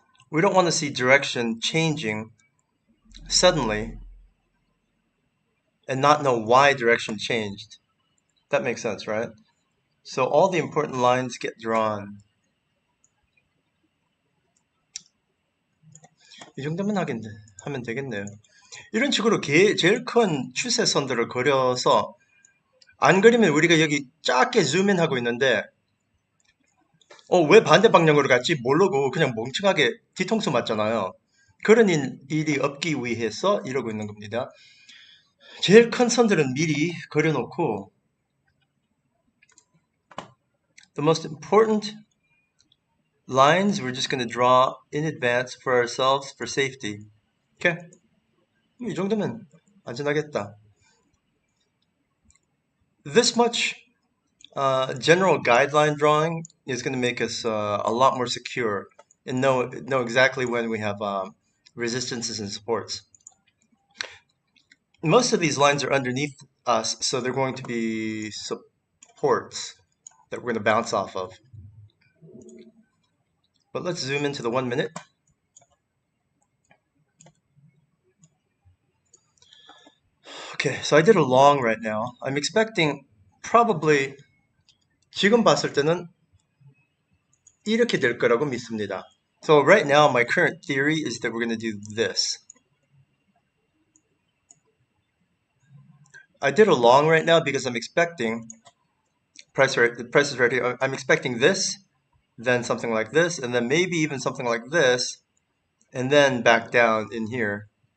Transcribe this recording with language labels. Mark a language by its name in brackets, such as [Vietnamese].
[English] We don't want to see direction changing suddenly and not know why direction changed. That makes sense, right? So all the important lines get drawn. [Korean] 이 정도면 하면 되겠네요. 이런 식으로 제일 큰 추세선들을 그려서 안 그리면 우리가 여기 작게 줌인하고 있는데 왜 반대 방향으로 갔지 모르고 그냥 멍청하게 뒤통수 맞잖아요. 그런 일이 없기 위해서 이러고 있는 겁니다. 제일 큰 선들은 미리 그려놓고 [English] the most important lines we're just going to draw in advance for ourselves for safety. [Korean] Okay? 이 정도면 안전하겠다. [English] This much general guideline drawing is going to make us a lot more secure and know exactly when we have resistances and supports. Most of these lines are underneath us, so they're going to be supports that we're going to bounce off of. But let's zoom into the 1 minute. Okay, so I did a long right now. I'm expecting probably [Korean] 지금 봤을 때는 이렇게 될 거라고 믿습니다. [English] So right now, my current theory is that we're going to do this. I did a long right now because I'm expecting the price is right here. I'm expecting this, then something like this, and then maybe even something like this, and then back down in here.